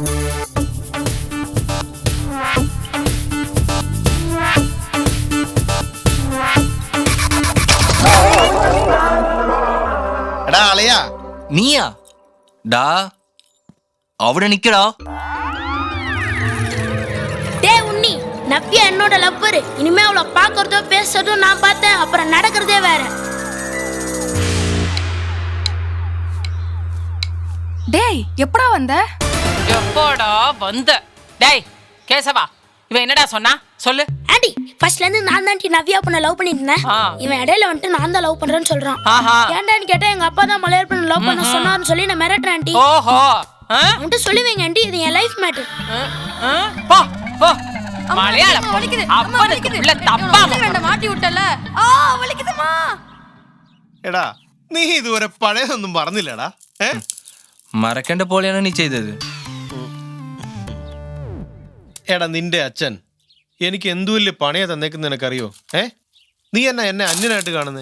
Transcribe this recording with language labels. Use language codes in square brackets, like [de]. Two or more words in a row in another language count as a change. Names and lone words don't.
[ml] നീയാ? ഡാ അവിടെ നിക്കടാ. [ta] உன்னி நப்பியா என்னோட லப்பரு. இனிமே அவளை பாக்குறதோ பேசுறதோ நான் பார்த்தேன், அப்புறம் நடக்கிறதே வேற. டேய் எப்படா வந்த? எப்படா வந்த? டேய் கேசவா இவன் என்னடா சொன்னா சொல்லு. ஆண்டி ஃபர்ஸ்ட்ல இருந்து நான் தான் நவ்யா பொண்ண லவ் பண்ணிட்டு இருந்தேன். இவன் இடையில வந்துட்டு நான் தான் லவ் பண்றேன்னு சொல்றான். ஏன்டான்னு கேட்டா எங்க அப்பா தான் மலையாள பொண்ண லவ் பண்ண சொன்னாருன்னு சொல்லி நான் மிரட்டுறேன் ஆண்டி. ஓஹோ உன்கிட்ட சொல்லுவேங்க ஆண்டி, இது என் லைஃப் மேட்டர். போ போ மலையாள அப்பனுக்கு உள்ள தப்பா மாட்டி விட்டல. வலிக்குதுமா. [ml] എടാ നീ ഇതുവരെ പഴയതൊന്നും പറഞ്ഞില്ലടാ. മറക്കേണ്ട പോലെയാണ് നീ ചെയ്തത്. എടാ നിന്റെ അച്ഛൻ എനിക്ക് എന്തു വലിയ പണിയാ തന്നേക്കുന്ന നിനക്കറിയോ? നീ എന്നെ അന്യനായിട്ട് കാണുന്നേ.